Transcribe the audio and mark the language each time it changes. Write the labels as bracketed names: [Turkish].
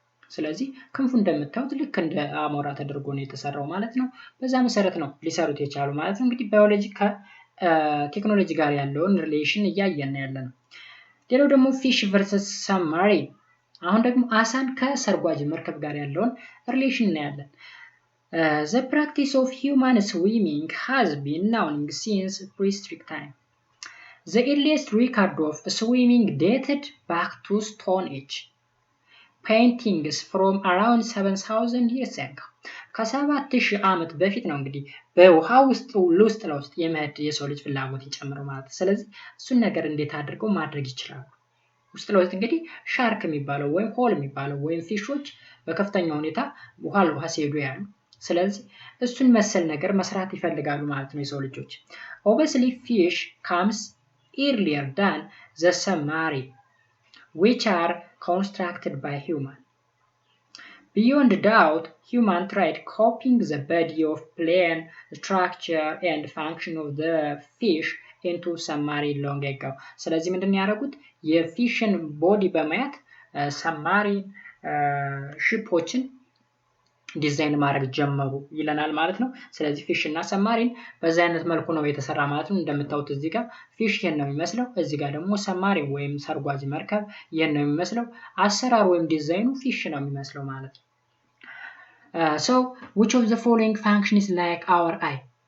[Amharic] ስለዚህ ክንፉ እንደምታዩት ልክ እንደ አሞራ ተደርጎ ነው የተሰራው ማለት ነው። በዛ መሰረት ነው ሊሰሩት የቻሉ ማለት ነው። እንግዲህ ባዮሎጂ ከቴክኖሎጂ ጋር ያለውን ሪሌሽን እያየን ያለ ነው። ሌላው ደግሞ ፊሽ versus submarine። አሁን ደግሞ አሳን ከሰርጓጅ መርከብ ጋር ያለውን ሪሌሽን እናያለን። [English] The practice of human swimming has been known since prehistoric time. The earliest record of swimming dated back to Stone Age. Paintings from around 7000 years ago. [Amharic] ከ7000 ዓመት በፊት ነው እንግዲህ በውሃ ውስጥ ለውስጥ የመሄድ የሰው ልጅ ፍላጎት ይጨምረው ማለት። ስለዚህ እሱን ነገር እንዴት አድርገው ማድረግ ይችላሉ? ውስጥ ለውስጥ እንግዲህ ሻርክ የሚባለው ወይም ሆል የሚባለው ወይም ፊሾች በከፍተኛ ሁኔታ ውሃ ሲሄዱ ያሉ። ስለዚህ እሱን መሰል ነገር መስራት ይፈልጋሉ ማለት ነው የሰው ልጆች። [English] Obviously fish comes earlier than the submarine, which are constructed by human. Beyond doubt, human tried copying the body of plane structure and function of the fish into submarine long ago. [Amharic] ስለዚህ ምንድነው ያደረጉት? የፊሽን ቦዲ በማየት ሰብማሪን ሺፖችን ዲዛይን ማድረግ ጀመሩ ይለናል ማለት ነው። ስለዚህ ፊሽ እና ሰብማሪን በዛ አይነት መልኩ ነው የተሰራ ማለት ነው። እንደምታዩት እዚህ ጋር ፊሽ ይሄን ነው የሚመስለው፣ እዚህ ጋር ደግሞ ሰብማሪን ወይም ሰርጓጅ መርከብ ይሄን ነው የሚመስለው። አሰራር ወይም ዲዛይኑ ፊሽ ነው የሚመስለው ማለት ነው። [English] So which of the following function is like our eye?